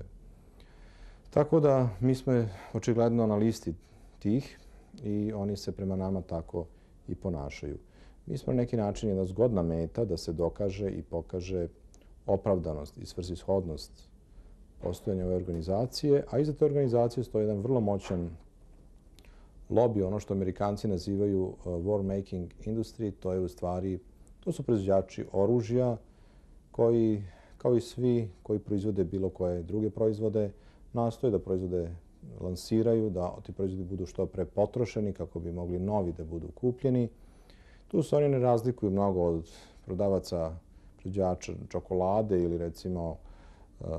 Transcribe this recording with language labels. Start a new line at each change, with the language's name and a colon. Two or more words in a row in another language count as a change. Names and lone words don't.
Serbian: Tako da mi smo očigledno na listi tih i oni se prema nama tako i ponašaju. Mi smo na neki način jedna zgodna meta da se dokaže i pokaže opravdanost i svrsishodnost postojanja ove organizacije, a iza te organizacije stoji jedan vrlo moćan lobby, ono što Amerikanci nazivaju
English: war making industry,
Serbian: to je u stvari, to su proizvođači oružja koji, kao i svi koji proizvode bilo koje druge proizvode, nastoje da proizvode lansiraju, da ti proizvodi budu što pre potrošeni kako bi mogli novi da budu kupljeni. Tu se oni ne razlikuju mnogo od prodavaca, proizvođača čokolade ili recimo prehrane.